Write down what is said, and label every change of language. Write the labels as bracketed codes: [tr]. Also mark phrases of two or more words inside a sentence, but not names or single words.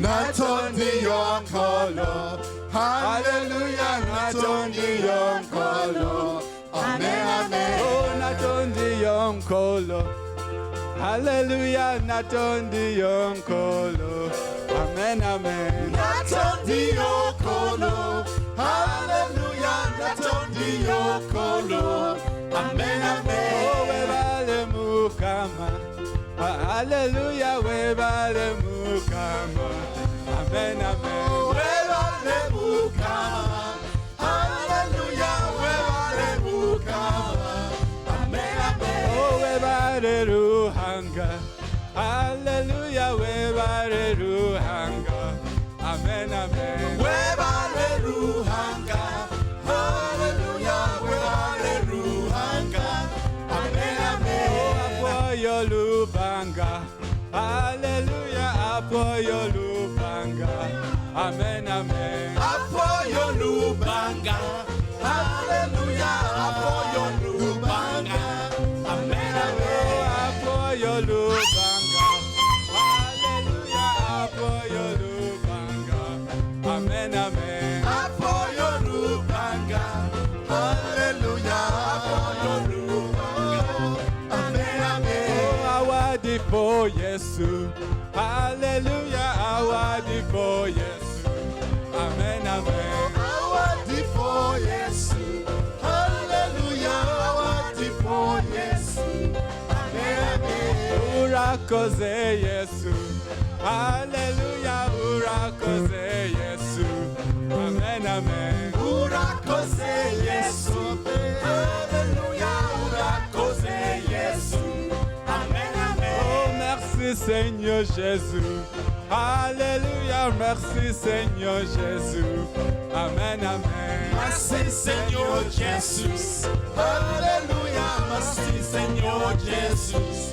[ln] Natondi yonkolo, hallelujah, natondi yonkolo, amen, amen. oh natondi yonkolo, hallelujah, natondi yonkolo, amen, amen, Natondi yonkolo, hallelujah, natondi yonkolo, amen, amen. [lg] oh webale mukama, hallelujah, webale mukama, amen, amen, Webale mukama, hallelujah, webale mukama, amen, amen. [nyn] oh webale ruhanga, hallelujah, webale ruhanga, amen, amen, Webale ruhanga, hallelujah, webale ruhanga, amen, amen. [ach] apoyo lubanga, hallelujah, apoyo lubanga, amen, amen, Apoyo lubanga, hallelujah, apoyo lubanga, amen, amen. apoyo lubanga, hallelujah, apoyo lubanga, amen, amen, Apoyo lubanga, hallelujah, apoyo lubanga, amen, amen. awadi for Yesu, hallelujah, awadi for Yesu, amen, amen, Awadi for Yesu, hallelujah, awadi for Yesu, amen, amen. [rw] urakoze Yesu, hallelujah, urakoze Yesu, amen, amen, Urakoze Yesu, hallelujah, urakoze Yesu, amen, amen. [fr] oh merci merci Seigneur Jésus. Alléluia, merci Seigneur Jésus. Amen, amen. Merci Seigneur Jésus. Alléluia, merci Seigneur Jésus.